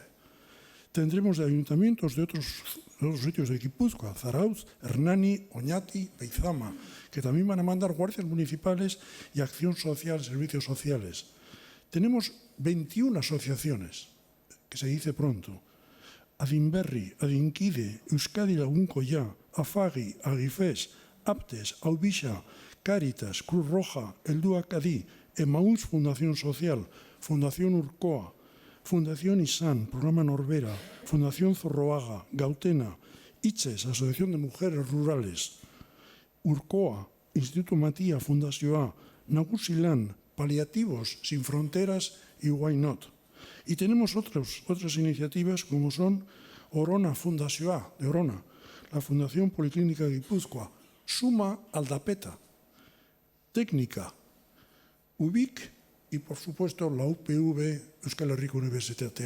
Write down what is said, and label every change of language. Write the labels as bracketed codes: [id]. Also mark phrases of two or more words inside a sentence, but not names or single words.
[es] Tendremos de ayuntamientos de otros sitios de Gipuzkoa, Zarautz, Hernani, Oñati, Beizama, que también van a mandar guardias municipales y acción social, servicios sociales. Tenemos 21 asociaciones, que se dice pronto: Adinberri, Adinkide, Euskadi Lagunkoya, Afagi, Agifes, Aptes, Aubixa, Cáritas, Cruz Roja, Heldua Cadí, Emaús Fundación Social, Fundación Urcoa, Fundación Isan, Programa Norbera, Fundación Zorroaga, Gautena, Itxes, Asociación de Mujeres Rurales, Urcoa, Instituto Matía, Fundazioa, Nagusilan, Paliativos Sin Fronteras y Why Not. Y tenemos otras iniciativas como son Orona Fundazioa, de Orona, la Fundación Policlínica Gipuzkoa, Suma Aldapeta, Técnica, UBIC y, por supuesto, la UPV Euskal Herriko Unibertsitatea.